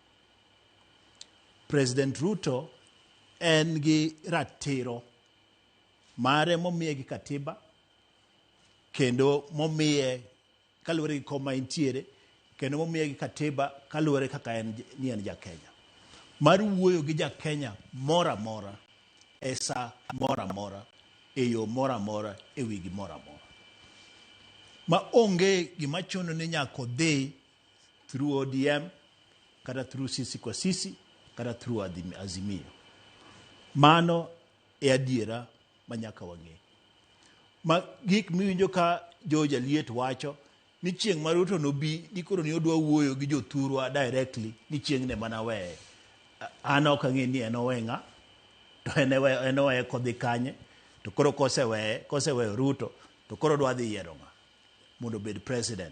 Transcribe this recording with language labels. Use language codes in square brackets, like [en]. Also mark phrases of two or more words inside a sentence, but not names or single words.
[luo] President Ruto en gi ratiro mare momiye gi katiba kendo momiye kaluwore gi koma intiere kendo momiye gi katiba kaluwore kaka en ja Kenya. Mar wuoyo gi ja Kenya mora mora esa mora mora eyo mora mora ewi gi mora mora. Ma onge gima chono ni nyako dhi through ODM kata through [sw] sisi kwa sisi [luo] kata through Azimio. Mano e adiera manyaka wang'e. Ma gik miwinjo ka George Aliet wacho ni chieng' ma Ruto nobi ni koro ni odwa wuoyo gi jothurwa directly ni chieng' ne mana weye. An ok ang'e ni en owenga to en oweye kodhi kanye to koro koseweyo Ruto to koro dwa dhi yiero ng'a mondo bed president.